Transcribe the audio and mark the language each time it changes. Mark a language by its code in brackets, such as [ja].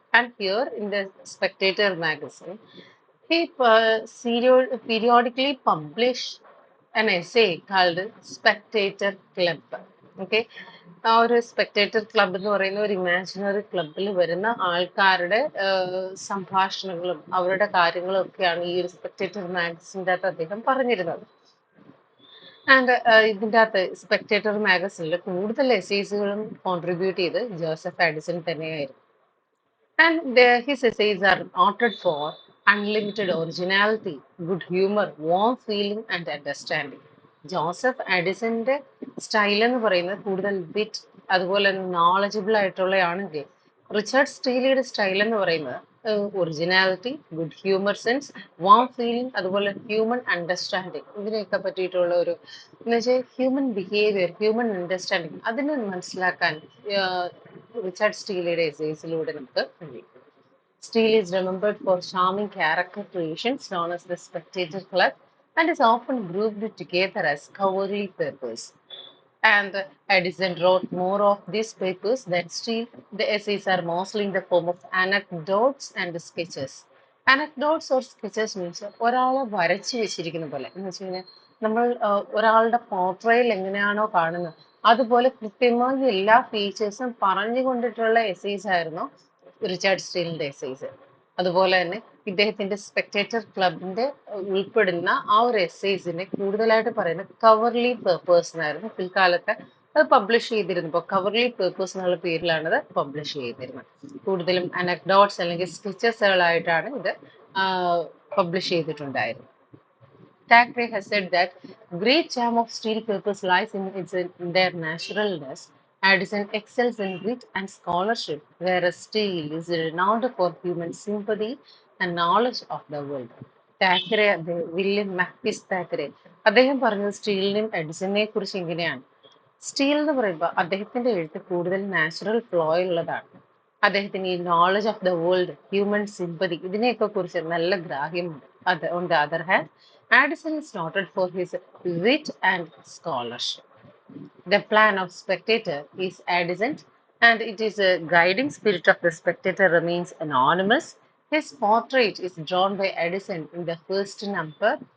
[en] And here in the Spectator magazine, he periodically published an essay called Spectator Club. Okay. [ml] ആ ഒരു spectator club എന്ന് പറയുന്ന ഒരു imaginary ക്ലബിൽ വരുന്ന ആൾക്കാരുടെ സംഭാഷണങ്ങളും അവരുടെ കാര്യങ്ങളും ഒക്കെയാണ് ഈ ഒരു സ്പെക്ടേറ്റർ മാഗസിൻ്റെ അകത്ത് അദ്ദേഹം പറഞ്ഞിരുന്നത്. ആൻഡ് ഇതിൻ്റെ അകത്ത് സ്പെക്ടേറ്റർ മാഗസിനിൽ കൂടുതൽ എസ്സേസുകളും കോൺട്രിബ്യൂട്ട് ചെയ്ത് ജോസഫ് ആഡിസൺ തന്നെയായിരുന്നു. [en] And his essays are noted for unlimited originality, good humor, warm feeling, and understanding. [ml] Joseph ആഡിസന്റെ style എന്ന് പറയുന്നത് കൂടുതൽ വിറ്റ്, അതുപോലെ തന്നെ നോളജബിൾ ആയിട്ടുള്ളതാണെങ്കിൽ റിച്ചാർഡ് സ്റ്റീലിയുടെ സ്റ്റൈൽ എന്ന് പറയുന്നത് originality, good humour sense, warm feeling, അതുപോലെ ഹ്യൂമൻ അണ്ടർസ്റ്റാൻഡിങ്, ഇതിനെയൊക്കെ പറ്റിയിട്ടുള്ള ഒരു എന്ന് വെച്ചാൽ ഹ്യൂമൻ ബിഹേവിയർ, ഹ്യൂമൻ അണ്ടർസ്റ്റാൻഡിങ് അതിനെ മനസ്സിലാക്കാൻ റിച്ചാർഡ് സ്റ്റീലിയുടെ എസ്സേസിലൂടെ നമുക്ക് കഴിയും. [en] Steele is remembered for charming character creations known as the Spectator Club and is often grouped together as scholarly papers. And Edison wrote more of these papers than Steele. The essays are mostly in the form of anecdotes and sketches. Anecdotes or sketches means [ml] ഒരാളെ വരച്ചു വെച്ചിരിക്കുന്ന പോലെ എന്ന് വെച്ച് കഴിഞ്ഞാൽ നമ്മൾ ഒരാളുടെ പോർട്രയിൽ എങ്ങനെയാണോ കാണുന്നത് അതുപോലെ കൃത്യമായി എല്ലാ ഫീച്ചേഴ്സും പറഞ്ഞുകൊണ്ടിട്ടുള്ള എസ്സേസ് ആയിരുന്നു റിച്ചാർഡ് സ്റ്റീലിന്റെ എസ്സേസ്. അതുപോലെ തന്നെ ഇദ്ദേഹത്തിന്റെ സ്പെക്ടേറ്റർ ക്ലബിന്റെ ഉൾപ്പെടുന്ന ആ ഒരു എസ്സേസിനെ കൂടുതലായിട്ട് പറയുന്നത് കവർലി പേപ്പേഴ്സ് എന്നായിരുന്നു. പിൽക്കാലത്ത് അത് പബ്ലിഷ് ചെയ്തിരുന്നപ്പോൾ കവർലി പേപ്പേഴ്സ് എന്നുള്ള പേരിലാണ് അത് പബ്ലിഷ് ചെയ്തിരുന്നത്. കൂടുതലും അനക്ഡോട്ട്സ് അല്ലെങ്കിൽ സ്കെച്ചസുകളായിട്ടാണ് ഇത് പബ്ലിഷ് ചെയ്തിട്ടുണ്ടായിരുന്നത്. [en] Thackeray has said that great charm of steel papers lies in their naturalness. Addison excels in wit and scholarship, whereas Steele is renowned for human sympathy and knowledge of the world. [ml] Thackeray William മാക്പിസ് Thackeray അദ്ദേഹം പറഞ്ഞത് സ്റ്റീലിനെയും എഡിസനെ കുറിച്ച് ഇങ്ങനെയാണ്. Steel എന്ന് പറയുമ്പോൾ അദ്ദേഹത്തിന്റെ എഴുത്ത് കൂടുതൽ natural flow ഉള്ളതാണ്. അദ്ദേഹത്തിന് ഈ knowledge of the world, human sympathy ഇതിനെയൊക്കെ കുറിച്ച് നല്ല ഗ്രാഹ്യമുണ്ട്. [en] On the other hand, Addison is noted for his wit and scholarship. The plan of Spectator is Addison, and it is a guiding spirit of the Spectator remains anonymous. His portrait is drawn by Addison in the first number.